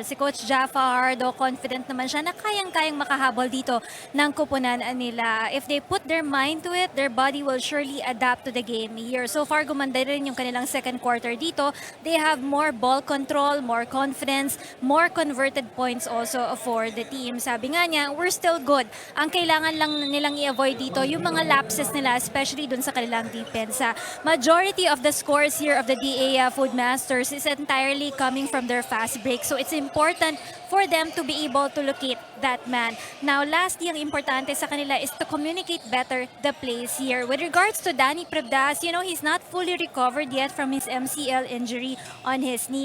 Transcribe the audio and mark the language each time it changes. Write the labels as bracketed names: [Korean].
[Filipino] Si Coach Jafar, though confident naman siya na kayang-kayang makahabol dito ng kupunan nila. [English] If they put their mind to it, their body will surely adapt to the game here. So far, gumanda rin yung kanilang second quarter dito. They have more ball control, more confidence, more converted points also for the team. [Filipino] Sabi nga niya, we're still good. Ang kailangan lang nilang i-avoid dito, yung mga lapses nila, especially dun sa kanilang depensa. [English] Majority of the scores here of the DA Food Masters is entirely coming from their fast break. So it's important for them to be able to locate that man. Now, lastly, ang importante sa kanila is to communicate better the plays here. With regards to Danny Prevdas, he's not fully recovered yet from his MCL injury on his knee.